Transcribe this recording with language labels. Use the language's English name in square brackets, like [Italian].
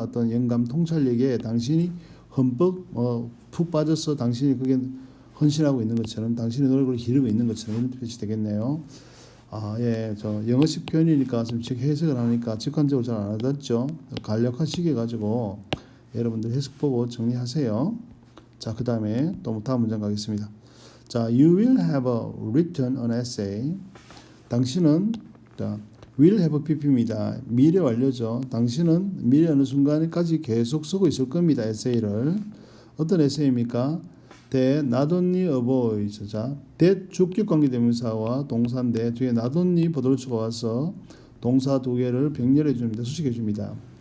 [Korean] 어떤 영감 통찰력에 당신이 흠뻑 푹 빠져서 당신이 그게 헌신하고 있는 것처럼 당신의 노력을 기르고 있는 것처럼 이런 뜻이 되겠네요. 저 영어식 표현이니까 좀 해석을 하니까 직관적으로 잘 안 와닿죠. 간략화시켜 가지고 여러분들 해석 보고 정리하세요. 자, 그 다음에 또 다음 문장 가겠습니다. [English] 자, you will have written an essay. [Korean] 당신은 will have pp입니다. 미래 완료죠. 당신은 미래 어느 순간까지 계속 쓰고 있을 겁니다. 에세이를. 어떤 에세이입니까? [English] that not only avoids. [Korean] 자, that 주격 관계대명사와 동사인데 뒤에 not only 보돌수가 와서 동사 두 개를 병렬해 줍니다. 수식해 줍니다.